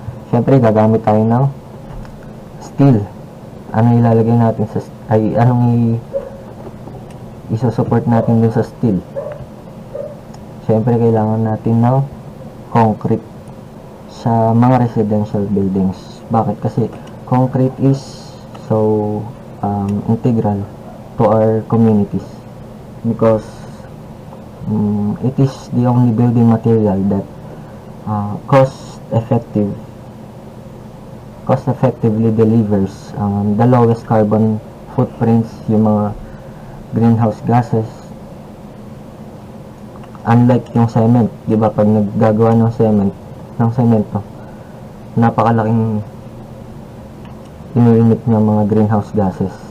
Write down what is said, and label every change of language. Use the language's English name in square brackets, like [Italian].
[Filipino] Siyempre gagamit tayo ng steel. Ano ilalagay natin anong isusupport natin dun sa steel? Siyempre kailangan natin ng concrete sa mga residential buildings. Bakit? [English] Kasi concrete is so integral to our communities because it is the only building material that cost effectively delivers the lowest carbon footprints, [Filipino] yung mga [English] greenhouse gases. [Filipino] Unlike yung cement, di ba, pag naggagawa ng semento, napakalaking inu-emit ng mga greenhouse gases.